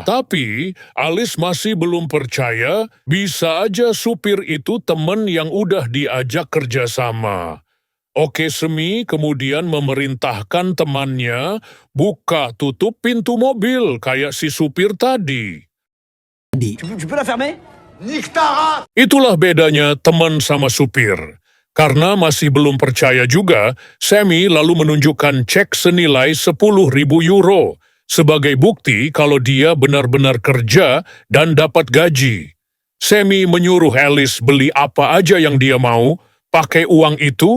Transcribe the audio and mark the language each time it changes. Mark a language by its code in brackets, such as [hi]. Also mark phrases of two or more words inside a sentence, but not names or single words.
[id] Tapi, Alice masih belum percaya, bisa aja supir itu teman yang udah diajak kerjasama. Oke, Semi kemudian memerintahkan temannya buka tutup pintu mobil kayak si supir tadi. [fr] Tu peux la fermer? [id] Itulah bedanya teman sama supir. Karena masih belum percaya juga, Semi lalu menunjukkan cek senilai 10.000 euro sebagai bukti kalau dia benar-benar kerja dan dapat gaji. Semi menyuruh Alice beli apa aja yang dia mau, pakai uang itu.